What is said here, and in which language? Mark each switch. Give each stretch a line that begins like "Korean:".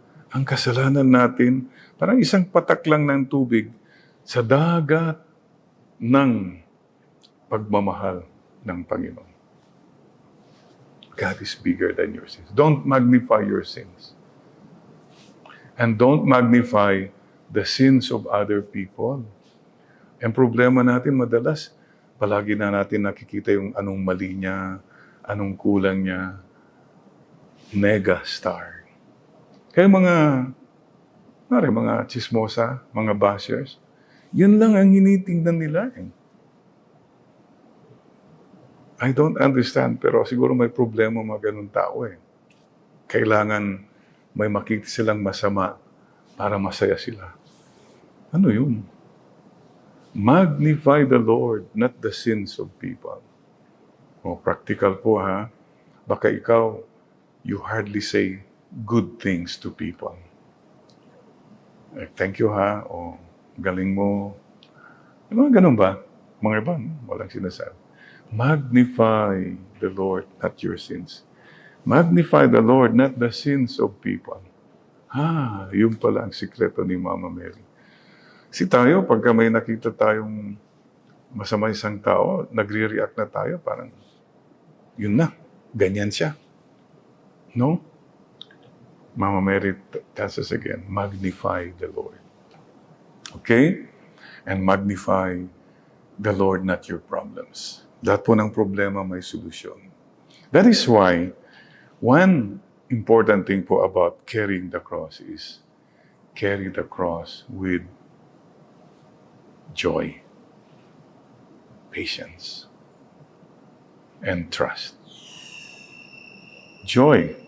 Filipino: Ang kasalanan natin, parang isang patak lang ng tubig sa dagat ng pagmamahal ng Panginoon.
English: God is bigger than your sins. Don't magnify your sins. And don't magnify the sins of other people.
Filipino: Ang problema natin madalas, palagi na natin nakikita yung anong mali niya, anong kulang niya. Mega star. Kaya mga chismosa, mga bashers, yun lang ang hinitingnan nila.
English: I don't understand,
Filipino: pero siguro may problema mga ganun tao Kailangan may makita silang masama para masaya sila. Ano yun?
English: Magnify the Lord, not the sins of people. Practical po ha.
Filipino: Baka ikaw,
English: you hardly say good things to people. Thank you
Filipino: ha. Galing mo. Yung mga ganun ba? Mga iba, walang sinasabi.
English: Magnify the Lord, not your sins. Magnify the Lord, not the sins of people.
Filipino: Yun pala ang sikreto ni Mama Mary. Kasi tayo, pagka may nakita tayong masama isang tao, nagre-react na tayo, parang, yun na, ganyan siya.
English: No? Mama Mary tells us again, magnify the Lord. Okay? And magnify the Lord, not your problems.
Filipino: Lahat po ng problema may solusyon.
English: That is why, one important thing po about carrying the cross is carry the cross with joy, patience, and trust. Joy.